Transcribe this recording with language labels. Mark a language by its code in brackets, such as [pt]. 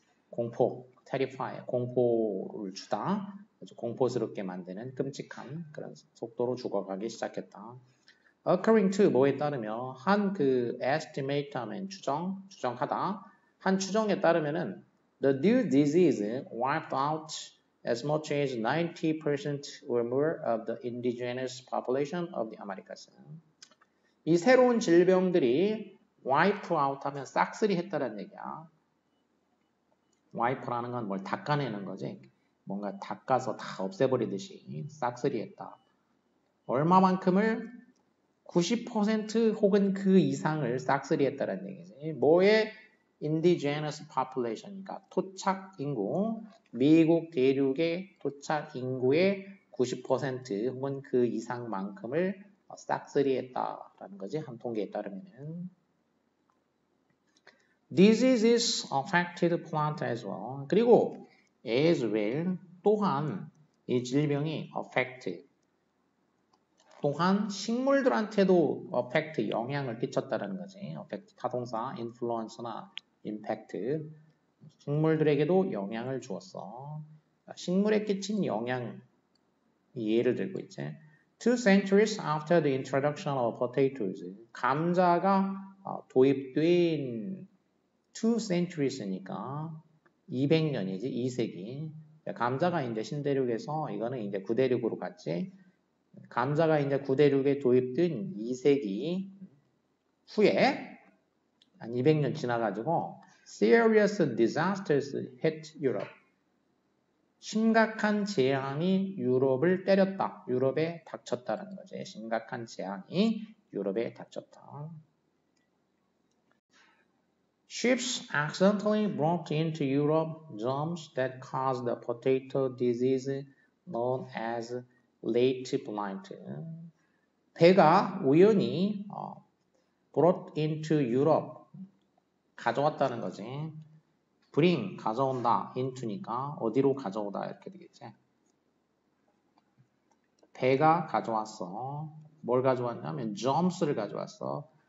[ko] 공포, terrify, 공포를 주다. 아주 공포스럽게 만드는 끔찍한 그런 속도로 죽어가기 시작했다. According to 뭐에 따르면 한 그 estimate 하면 추정하다. 한 추정에 따르면은 [en] the new disease wiped out as much as 90% or more of the indigenous population of the Americas. [ko] 이 새로운 질병들이 wipe out 하면 싹쓸이 했다는 얘기야. wipe라는 건 뭘 닦아내는 거지. 뭔가 닦아서 다 없애버리듯이 싹쓸이 했다. 얼마만큼을? 90% 혹은 그 이상을 싹쓸이 했다는 얘기지. 뭐의 indigenous population이니까 토착 인구, 미국 대륙의 토착 인구의 90% 혹은 그 이상만큼을 싹쓸이 했다라는 거지. 한 통계에 따르면은. [en] Diseases affected plant as well. [ko] 그리고 as well 또한 이 질병이 affect 또한 식물들한테도 affect 영향을 끼쳤다는 거지. affect 타동사 influence나 impact 식물들에게도 영향을 주었어. 식물에 끼친 영향 예를 들고 있지. [en] 2 centuries after the introduction of potatoes [ko] 감자가 도입된 [en] 2 centuries니까 200년이지 2세기. [ko] 감자가 이제 신대륙에서 이거는 이제 구대륙으로 갔지. 감자가 이제 구대륙에 도입된 2세기 후에 한 200년 지나가지고 [en] serious disasters hit Europe. [ko] 심각한 재앙이 유럽을 때렸다. 유럽에 닥쳤다는 거지. 심각한 재앙이 유럽에 닥쳤다. [en] Ships accidentally brought into Europe germs that caused the potato disease known as late blight. [ko] 배가 우연히 [en] brought into Europe [ko] 가져왔다는 거지. bring 가져온다 into니까 어디로 가져오다 이렇게 되겠지. 배가 가져왔어. 뭘 가져왔냐면 germs를 가져왔어.